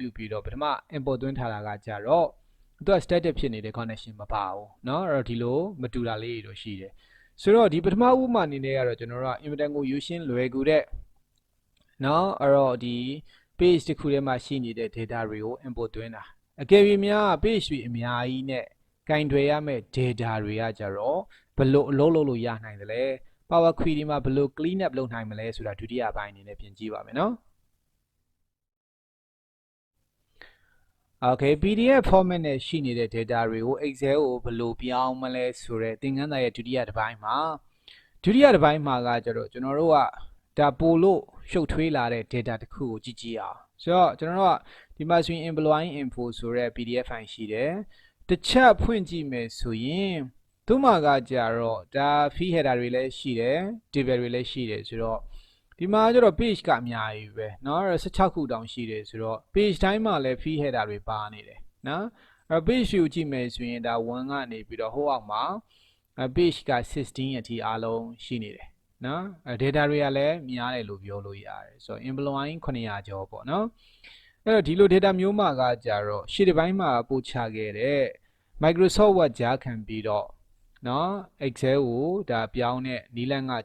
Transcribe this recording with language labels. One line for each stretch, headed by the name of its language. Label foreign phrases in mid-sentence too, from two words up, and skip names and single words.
Burmese: ပြုပြီးတော့ပထမ import သွင်းထားတာကကြတော့သူက static ဖြစ်နေတဲ့ connection မပါဘူးเนาะအဲ့တော့ဒီလိုမတူတာလေးတွေတော့ရှိတယ်ဆိုတော့ဒီပထမဥပမာအနေနဲ့ကတော့ကျွန်တော်တို့က inventory ကို ယူရှင်းလွယ်ကူတဲ့เนาะအဲ့တော့ဒီ page တစ်ခုထဲမှာရှိနေတဲ့ data တွေကို import သွင်းတာအကယ်၍များ page တွေအများကြီးနဲ့ကင်တွယ်ရမယ့် data တွေကကြတော့ဘယ်လိုအလုပ်လုပ်လို့ရနိုင်တယ်လဲ Power Query မှာဘယ်လို
English: clean up
Burmese: လုပ်နိုင်မလဲဆိုတာဒုတိယပိုင်းအနေနဲ့ပြင်ကြည့်ပါမယ်เนาะ Okay
English: PDF format
Burmese: နဲ့ရှိနေတဲ့ data တွေကို Excel ကိုဘယ်လိုပြောင်းမလဲဆိုတဲ့သင်ခန်းစာရဲ့ဒုတိယတစ်ပိုင်းမှာကကြတော့ကျွန်တော်တို့ကဒါပို့လို့ရှုပ်ထွေးလာတဲ့ data တစ်ခုကိုကြည့်အောင်ဆိုတော့ကျွန်တော်တို့ကဒီမှာဆိုရင်
English: employee info
Burmese: ဆိုတဲ့
English: PDF file
Burmese: ရှိတယ်တစ်ချက်ဖွင့်ကြည့်မယ်ဆိုရင်သူ့မှာကကြတော့ဒါ
English: field header
Burmese: တွေလည်းရှိတယ် table တွေ လည်းရှိတယ်ဆိုတော့ဒီမှာကျတော့ page ကအများကြီးပဲเนาะ16ခုတောင်ရှိတယ်ဆိုတော့ page တိုင်းမှာလည်း
English: field header
Burmese: တွေပါနေတယ်เนาะအဲ့ page ကိုကြည့်မယ်ဆိုရင်ဒါ1ကနေပြီးတော့ဟိုအောက်မှာ page က16အထိအားလုံးရှိနေတယ်เนาะ data တွေကလည်းများ တယ်လို့ပြောလို့ရတယ်ဆိုတော့ employee 900ကျော်ပေါ့เนาะအဲ့တော့ဒီလို data မျိုးမှာကကြတော့ရှေ့တစ်ပိုင်းမှာပို့ချခဲ့တဲ့ Microsoft Word ကြားခံပြီးတော့เนาะ Excel ကိုဒါပြောင်းတဲ့နည်းလမ်းကကြ